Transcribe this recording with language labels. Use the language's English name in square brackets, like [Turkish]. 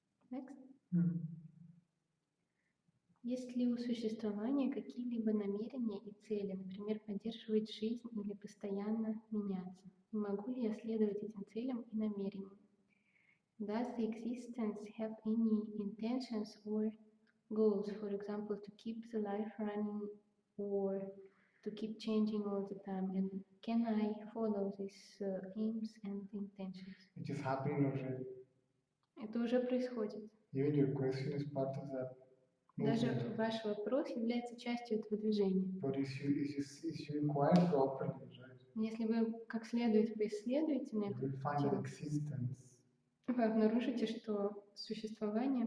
[English] Next. [Russian] Есть ли у существования какие-либо намерения и цели, например, поддерживать жизнь или постоянно меняться? И могу ли я следовать этим целям и намерениям? [English] Does the existence have any intentions or goals, for example, to keep the life running or to keep changing all the time? And can I follow these aims and intentions? It is happening already. [Russian] Это уже происходит. [English] Even your question is part of that [Russian] Даже [English] movement. [Russian] ваш вопрос является частью этого движения. [English] But if you inquire properly, right, [Russian] Если вы как следует поисследуете на [English] you [Russian] эту [English] will find that [Russian] тему, [English] existence [Russian] вы обнаружите, что существование